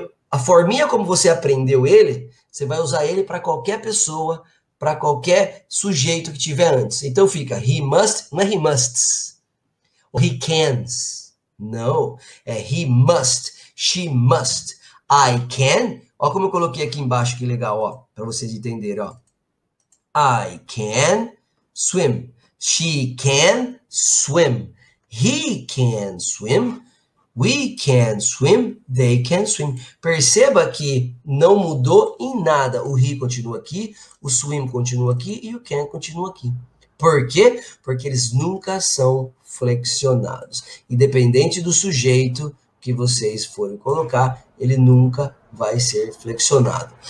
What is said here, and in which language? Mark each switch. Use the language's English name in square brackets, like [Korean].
[Portuguese] A forminha como você aprendeu ele, você vai usar ele para qualquer pessoa, para qualquer sujeito que tiver antes. Então fica [English] he must, [Portuguese] não é [English] he musts, [Portuguese] ou [English] he cans. [Portuguese] Não, é [English] he must, she must, I can. [Portuguese] Ó como eu coloquei aqui embaixo, que legal, ó, para vocês entenderem, ó. [English] I can swim, she can swim, he can swim, We can swim, they can swim. [Portuguese] Perceba que não mudou em nada. O he continua aqui, o swim continua aqui e o can continua aqui. Por quê? Porque eles nunca são flexionados. Independente do sujeito que vocês forem colocar, ele nunca vai ser flexionado.